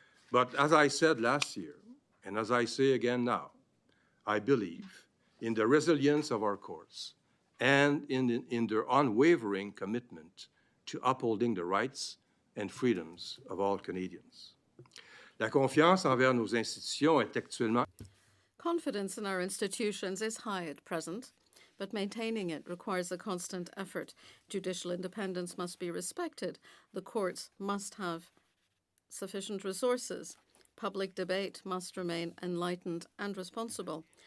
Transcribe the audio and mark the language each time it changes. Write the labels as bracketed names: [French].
[English] But as I said last year, and as I say again now, I believe in the resilience of our courts and in their unwavering commitment to upholding the rights and freedoms of all Canadians. [French] La confiance envers nos institutions est actuellement. [English] Confidence in our institutions is high at present, but maintaining it requires a constant effort. Judicial independence must be respected. The courts must have sufficient resources. Public debate must remain enlightened and responsible.